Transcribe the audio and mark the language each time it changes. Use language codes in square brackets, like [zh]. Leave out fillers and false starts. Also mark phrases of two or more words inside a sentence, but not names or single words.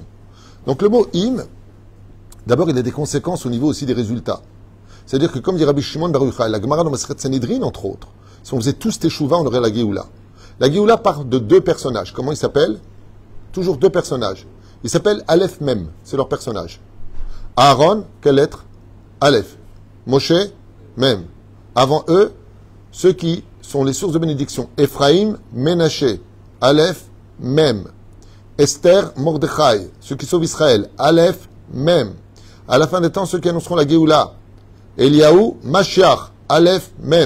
[fr] Donc le mot im, d'abord, il a des conséquences au niveau aussi des résultats. C'est-à-dire que, comme dit Rabbi Shimon Bar Yochai, la Gemara dans Masechet Sanhedrin, entre autres, si on faisait tous Teshuvah, on aurait la Géoula. La Géoula part de deux personnages. Comment ils s'appellent? Toujours deux personnages. Ils s'appellent Aleph Mem, c'est leur personnage. Aaron, quelle lettre? Aleph. Moshe, Mem. Avant eux, ceux qui sont les sources de bénédiction. Ephraim, Ménaché, Aleph, Mem. Esther, Mordechai, ceux qui sauvent Israël. Aleph, Mem. À la fin des temps, ceux qui annonceront la Géoula. Eliaou, Mashiach, Aleph, Mem.